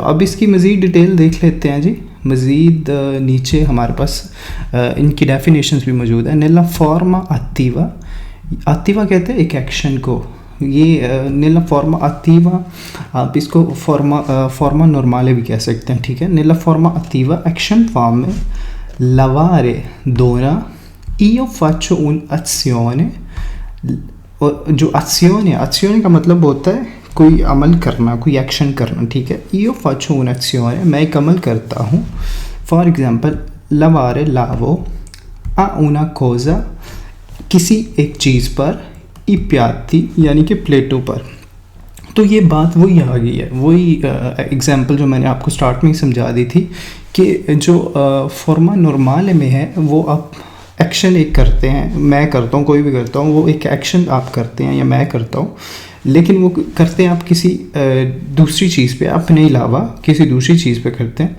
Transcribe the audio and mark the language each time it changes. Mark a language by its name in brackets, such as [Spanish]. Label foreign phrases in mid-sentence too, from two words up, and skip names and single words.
[Hindi] अब इसकी मज़ीद डिटेल देख लेते हैं जी। मज़ीद नीचे हमारे पास इनकी डेफिनेशंस भी मौजूद है। [Italian] nella forma attiva, attiva [Hindi] कहते हैं एक एक्शन को, ये [Italian] nella forma attiva, [Hindi] आप इसको [Italian] forma normale [Hindi] भी कह सकते हैं, ठीक है। [Italian] nella forma attiva [English] action form [Italian] में lavare dona io faccio un'azione, [Hindi] और जो अक्सियोने का मतलब होता है कोई अमल करना, कोई एक्शन करना, ठीक है। [Italian] io faccio un'azione, [Hindi] मैं एक अमल करता हूँ। [English] for example [Italian] lavare lavo a una cosa, [Hindi] किसी एक चीज़ पर, [Italian] i piatti [Hindi] यानी कि प्लेटों पर। तो ये बात वही आ गई है, वही एग्जांपल जो मैंने आपको स्टार्ट में ही समझा दी थी कि जो [Italian] forma normale [Hindi] में है वो आप एक्शन एक करते हैं, मैं करता हूँ, कोई भी करता हूँ, वो एक एक्शन आप करते हैं या मैं करता हूँ, लेकिन वो करते हैं आप किसी दूसरी चीज़ पे, अपने अलावा किसी दूसरी चीज़ पे करते हैं।